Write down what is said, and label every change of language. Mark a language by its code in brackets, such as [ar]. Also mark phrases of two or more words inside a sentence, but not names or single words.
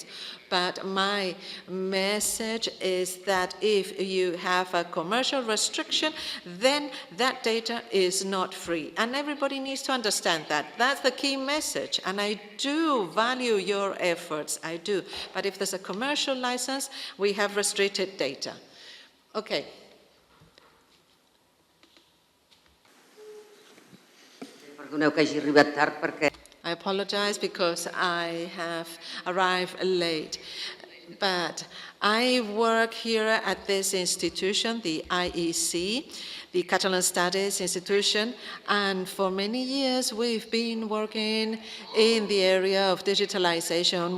[en] But my message is that if you have a commercial restriction, then that data is not free. And everybody needs to understand that. That's the key message. And I do value your efforts, I do. But if there's a commercial license, we have restricted data. Okay. [ca] Perdoneu que hagi arribat tard perquè... [en] I apologize because I have arrived late. But I work here at this institution, the IEC, the Catalan Studies Institution, and for many years we've been working in the area of digitalization.